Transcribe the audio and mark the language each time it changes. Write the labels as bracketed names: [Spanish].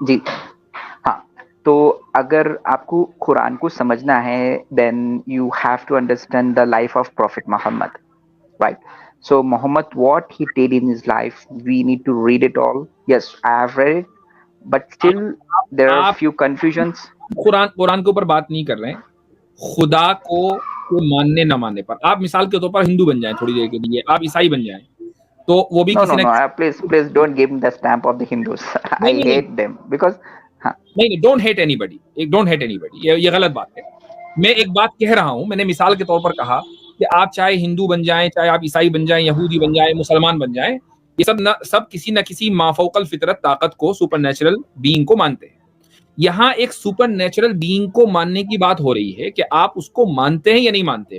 [Urdu] جی ہاں, تو اگر آپ کو قرآن کو سمجھنا ہے [English] then you have to understand the life of Prophet Muhammad, right? So Muhammad, what he did in his life, we need to read it all. Yes, I have read it, but still there are few confusions. [Urdu] قرآن کے اوپر بات نہیں کر رہے ہیں, خدا کو ماننے نہ ماننے پر. آپ مثال کے طور پر ہندو بن جائیں تھوڑی دیر کے لیے, آپ عیسائی بن جائیں, تو وہ بھی کسی [English] نے please don't give me the stamp of the Hindus. I hate them because [Urdu] نہیں, [English] don't hate anybody, don't hate anybody, [Urdu] یہ غلط بات ہے. میں ایک بات کہہ رہا ہوں, میں نے مثال کے طور پر کہا کہ آپ چاہے ہندو بن جائیں, چاہے آپ عیسائی بن جائیں, یہودی بن جائیں, مسلمان بن جائیں, یہ سب کسی نہ کسی مافوق الفطرت طاقت کو, سپر نیچرل بینگ کو مانتے ہیں. یہاں ایک سپر نیچرل بینگ کو ماننے کی بات ہو رہی ہے کہ آپ اس کو مانتے ہیں یا نہیں مانتے.